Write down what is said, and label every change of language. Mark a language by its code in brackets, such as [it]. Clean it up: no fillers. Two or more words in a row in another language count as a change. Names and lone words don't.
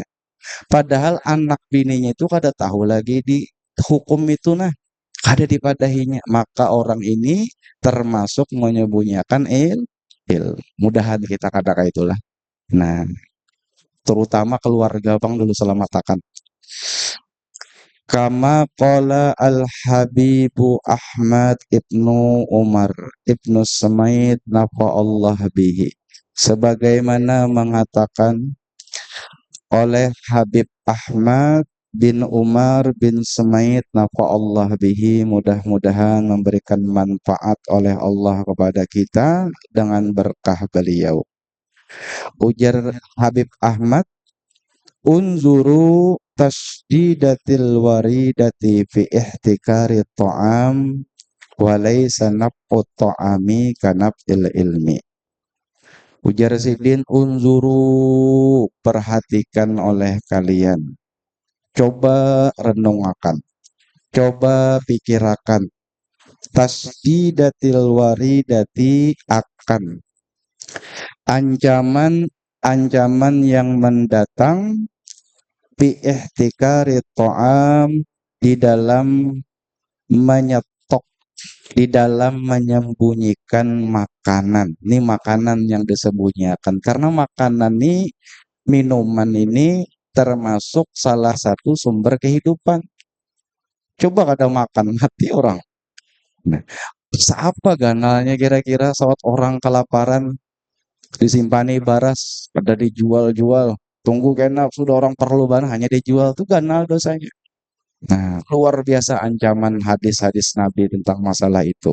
[bjn] Padahal anak bininya itu kada tahu lagi di hukum itu nah, kada dipadahinya. Maka orang ini termasuk menyembunyikan mudahan kita kada kayak itulah. Nah, terutama keluarga bang dulu selamatkan. [ar] كما قال الحبيب أحمد ابن عمر ابن سميط الله به. [bjn] Sebagaimana mengatakan oleh Habib Ahmad bin Umar bin Samaid Allah bihi, mudah-mudahan memberikan manfaat oleh Allah kepada kita dengan berkah beliau. Ujar Habib Ahmad, [ar] انظروا تشديدات الواردة في احتكار الطعام وليس نفع الطعام كنفع العلم. [bjn] Ujar Sidin, unzuru, perhatikan oleh kalian. Coba renungakan, coba pikirakan. [ar] تشديدات الواردة, [bjn] akan ancaman yang mendatang [ar] في احتكار الطعام, [bjn] di dalam menyetok, di dalam menyembunyikan makanan. Ini makanan yang disembunyikan karena makanan ini, minuman ini termasuk salah satu sumber kehidupan. Coba kada makan mati orang. Nah, siapa ganalnya kira-kira saat orang kelaparan disimpani baras pada dijual-jual, tunggu kena sudah orang perlu barang hanya dijual, tuh ganal dosanya. Nah, luar biasa ancaman hadis-hadis Nabi tentang masalah itu.